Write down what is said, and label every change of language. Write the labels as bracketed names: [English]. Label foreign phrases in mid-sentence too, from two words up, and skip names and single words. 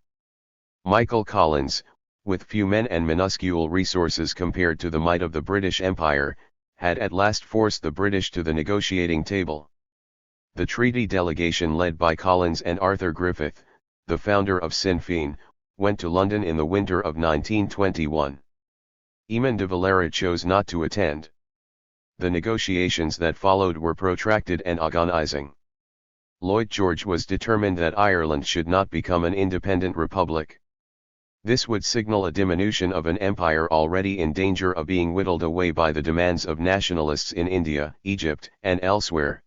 [English] Michael Collins, with few men and minuscule resources compared to the might of the British Empire, had at last forced the British to the negotiating table. The treaty delegation led by Collins and Arthur Griffith, the founder of Sinn Féin, went to London in the winter of 1921. Eamon de Valera chose not to attend. The negotiations that followed were protracted and agonizing. Lloyd George was determined that Ireland should not become an independent republic. This would signal a diminution of an empire already in danger of being whittled away by the demands of nationalists in India, Egypt, and elsewhere.